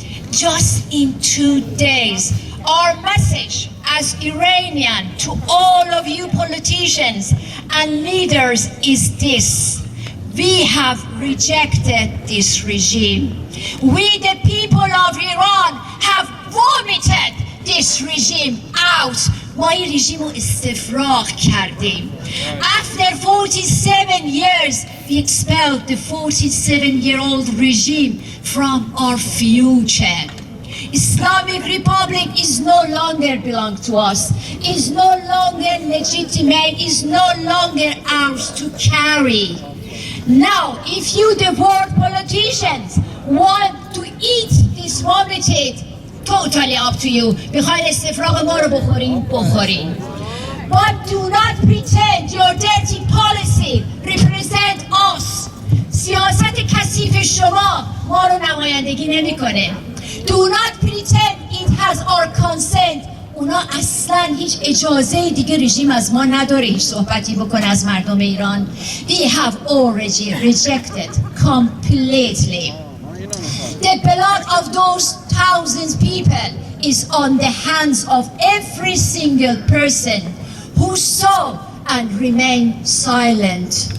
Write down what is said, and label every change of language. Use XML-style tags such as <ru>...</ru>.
<en>Just in 2 days, our message as Iranian to all of you politicians and leaders is this: we have rejected this regime. We, the people of Iran, have vomited this regime out.</en> <fa>ما این رژیم رو استفراغ کردیم.</fa> <en>After 47 years, we expelled the 47-year-old regime from our future. Islamic Republic is no longer belong to us, is no longer legitimate, is no longer ours to carry. Now, if you, the world politicians, want to eat this vomited, totally up to you.</en> <fa>بخواین استفراغ ما رو بخورین.</fa> <en>But do not pretend your dirty policy represent us.</en> <fa>سیاست کثیف شما ما رو نمایندگی نمیکنه.</fa> <en>Do not pretend it has our consent.</en> <fa>اونا اصلا هیچ اجازه دیگه رژیم از ما نداره هیچ صحبتی بکنه از مردم ایران.</fa> <en>We have already rejected completely. The blood of those thousands people is on the hands of every single person who saw and remained silent.</en>